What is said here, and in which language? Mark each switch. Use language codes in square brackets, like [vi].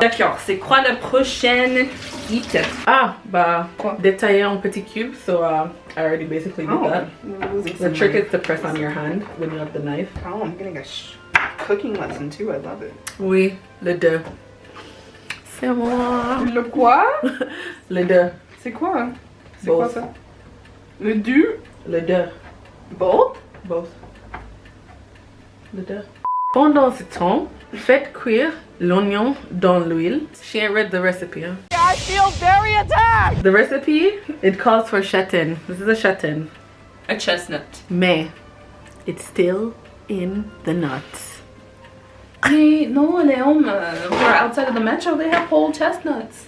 [fr] D'accord, c'est quoi la prochaine item? Ah, bah, détailler en petits cubes. [en] So I already basically did that. The trick is to press on your hand when you have the knife. Oh, I'm getting a cooking lesson too. I love it. [fr] Oui, le deux. C'est moi. Le quoi? Le deux. C'est quoi? C'est quoi ça? Le deux? Le deux. [en] Both? Both. [fr] Le deux. Pendant ce temps, faites cuire l'oignon dans l'huile. [en] She ain't read the recipe, huh? I feel very attacked! The recipe, it calls for châtain. This is a châtain. A chestnut. Mais, it's still in the nuts. Hey, no, [fr] les hommes [en] who are outside of the metro, they have whole chestnuts.